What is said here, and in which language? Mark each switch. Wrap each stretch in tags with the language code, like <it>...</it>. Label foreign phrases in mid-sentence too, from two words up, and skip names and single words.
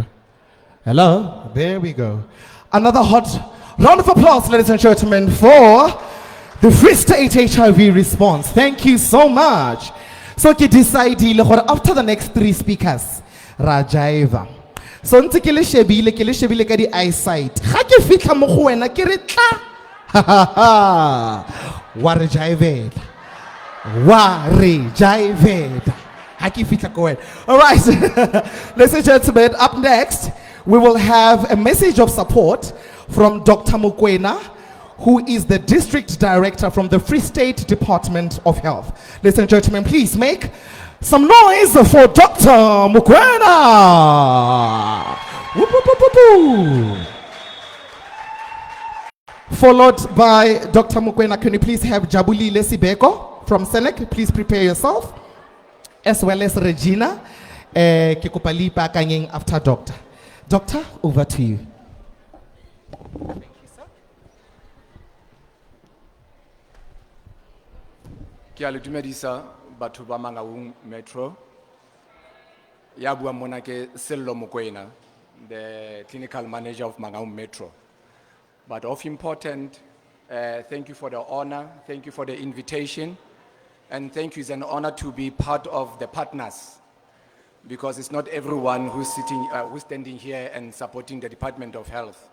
<en>Hello, there we go. Another hot round of applause, ladies and gentlemen, for the Free State HIV response. Thank you so much. So, after the next three speakers, Rajaiva.</en> <st>So ntse ke le shebile ka di eyesight. Ga ke fitla mo go wena ke re tla. Ha ha ha. Wa re jaivela. Wa re jaivela. Ha ke fitla ko wena.</st> <en>All right. Ladies and gentlemen, up next we will have a message of support from Dr. Mokoena, who is the District Director from the Free State Department of Health. Ladies and gentlemen, please make some noise for Dr. Mokoena. Whoop, whoop, whoop, whoop, whoop. Followed by Dr. Mokoena, can you please have Jabuli Lesibeko from Senec? Please prepare yourself. As well as Regina Kikupalipa Kanyeng after Doctor. Doctor, over to you.</en> <st>Ke a le dumedisa batho ba Mangaung Metro. Ya bua mona ke Sello Mokoena,</st> <en>the clinical manager of Mangaung Metro. But of important, thank you for the honor, thank you for the invitation, and thank you. It's an honor to be part of the partners, because it's not everyone who's standing here and supporting the Department of Health.</en>